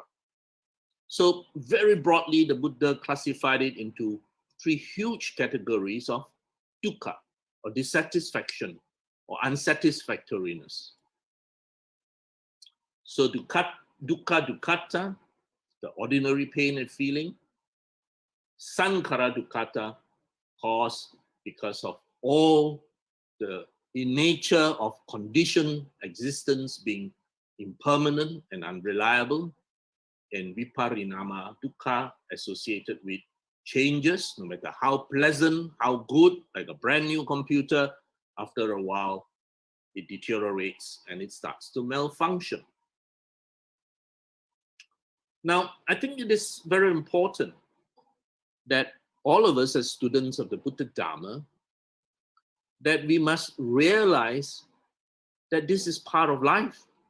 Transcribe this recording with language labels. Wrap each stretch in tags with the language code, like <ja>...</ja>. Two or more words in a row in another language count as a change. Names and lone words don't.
<en>So very broadly, the Buddha classified it into three huge categories of dukkha, or dissatisfaction, or unsatisfactoriness.</en> <pi>So dukkha dukkhata,</pi> <en>the ordinary pain and feeling.</en> <pi>Sankhara dukkhata,</pi> <en>caused because of all the in nature of conditioned existence being impermanent and unreliable, and</en> <pi>viparinama dukkha,</pi> <en>associated with changes, no matter how pleasant, how good, like a brand new computer, after a while it deteriorates and it starts to malfunction. Now, I think it is very important that all of us as students of the Buddha Dharma, that we must realize that this is part of life.</en>